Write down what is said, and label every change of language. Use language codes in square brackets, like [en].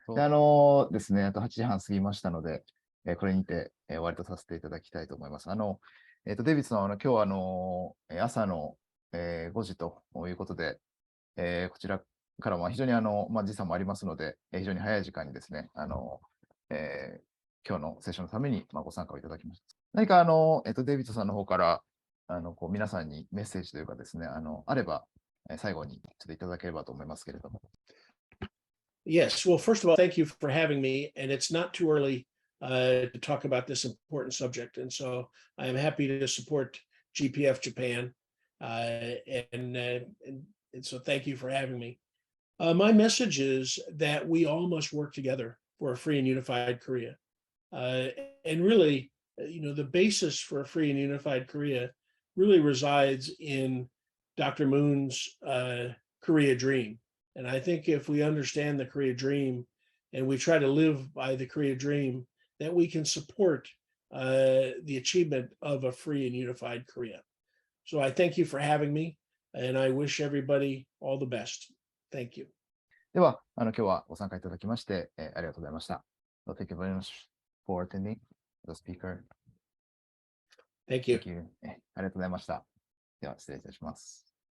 [ja] で、ですね、あと8時半過ぎましたので、これにて、終わりとさせていただきたいと思います。デイビッドさんは、今日は、朝の、5時ということで、こちらからも非常に時差もありますので、非常に早い時間にですね、今日のセッションのためにご参加をいただきました。何かデイビッドさんの方から皆さんにメッセージというかですね、あれば、最後にちょっといただければと思いますけれども。 [en] Yes. Well, first of all, thank you for having me. And it's not too early to talk about this important subject. And so I am happy to support GPF Japan. And so thank you for having me. My message is that we all must work together for a free and unified Korea. And really, the basis for a free and unified Korea really resides in Dr. Moon's Korea dream. And I think if we understand the Korea dream and we try to live by the Korea dream, that we can support the achievement of a free and unified Korea. So I thank you for having me, and I wish everybody all the best. Thank you. [ja] では、今日はご参加いただきまして、ありがとうございました。 [en] So thank you very much for attending the speaker. Thank you. [ja] Thank you. ありがとうございました。では、失礼いたします。